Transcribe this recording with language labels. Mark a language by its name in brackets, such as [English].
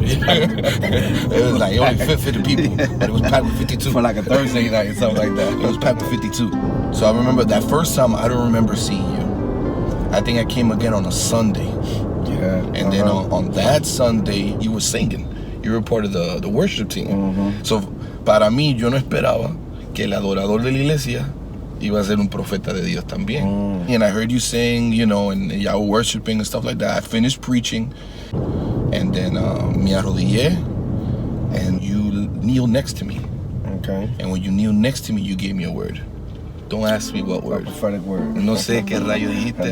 [English] It was like only 50 people, but it was packed with 52. For like a Thursday night or something like that. It was packed with 52. So I remember that first time, I don't remember seeing you. I think I came again on a Sunday. Yeah. And then on that Sunday, you were singing. You were part of the worship team. [Spanish] So para mí, yo no esperaba que el adorador de la iglesia iba a ser un profeta de Dios también. [English] And I heard you sing, you know, and y'all were worshiping and stuff like that. I finished preaching, and then me arrodillé, and you kneeled next to me. Okay. And when you kneeled next to me, you gave me a word. Don't ask me what word. A prophetic word. [Spanish] No sé qué rayo dijiste.